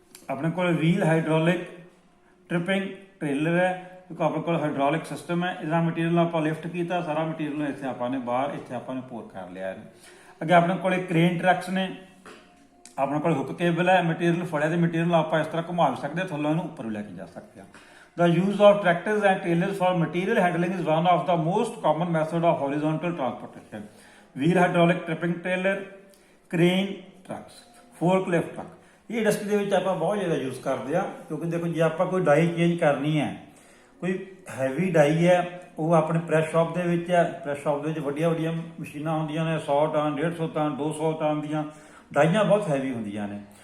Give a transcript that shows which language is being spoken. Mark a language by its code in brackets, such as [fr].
[pa] ਆਪਣੇ ਕੋਲ wheel hydraulic tripping trailer ਹੈ, ਕਿਉਂਕਿ ਆਪਣੇ ਕੋਲ ਹਾਈਡ੍ਰੋਲਿਕ ਸਿਸਟਮ ਹੈ। ਇਹਦਾ ਮਟੀਰੀਅਲ ਨੂੰ ਆਪਾਂ ਲਿਫਟ ਕੀਤਾ, ਸਾਰਾ ਮਟੀਰੀਅਲ ਨੂੰ ਇੱਥੇ ਆਪਾਂ ਨੇ ਬਾਹਰ ਇੱਥੇ ਆਪਾਂ ਨੇ ਪੋਰ ਕਰ ਲਿਆ ਹੈ। ਅੱਗੇ ਆਪਣੇ ਕੋਲ ਕ੍ਰੇਨ ਟਰੱਕਸ ਨੇ, ਆਪਣੇ ਕੋਲ ਹੁੱਕ ਕੇਬਲ ਹੈ, ਮਟੀਰੀਅਲ ਫੜਿਆ ਤੇ ਮਟੀਰੀਅਲ ਨੂੰ ਆਪਾਂ ਇਸ ਤਰ੍ਹਾਂ ਘੁਮਾ ਵੀ ਸਕਦੇ ਹਾਂ, ਥੱਲੋਂ ਇਹਨੂੰ ਉੱਪਰ ਵੀ ਲੈ ਕੇ ਜਾ ਸਕਦੇ ਹਾਂ। [en] The use of tractors and trailers for material handling is one of the most common method of horizontal transportation. Wheel hydraulic tripping trailer, crane trucks, forklift truck. [pa] ਇਹ ਇੰਡਸਟਰੀ ਦੇ ਵਿੱਚ ਆਪਾਂ ਬਹੁਤ ਜ਼ਿਆਦਾ ਯੂਜ਼ ਕਰਦੇ ਆ, ਕਿਉਂਕਿ ਦੇਖੋ ਜੇ ਆਪਾਂ ਕੋਈ ਡਾਈ ਚੇਂਜ ਕਰਨੀ ਹੈ, ਕੋਈ ਹੈਵੀ ਡਾਈ ਹੈ, ਉਹ ਆਪਣੇ ਪ੍ਰੈਸ ਸ਼ਾਪ ਦੇ ਵਿੱਚ ਹੈ। ਪ੍ਰੈਸ ਸ਼ਾਪ ਦੇ ਵਿੱਚ ਵੱਡੀਆਂ ਮਸ਼ੀਨਾਂ ਹੁੰਦੀਆਂ ਨੇ, 100 ਟਨ 150 ਟਨ 200 ਟਨ ਦੀਆਂ ਡਾਈਆਂ ਬਹੁਤ ਹੈਵੀ ਹੁੰਦੀਆਂ ਨੇ।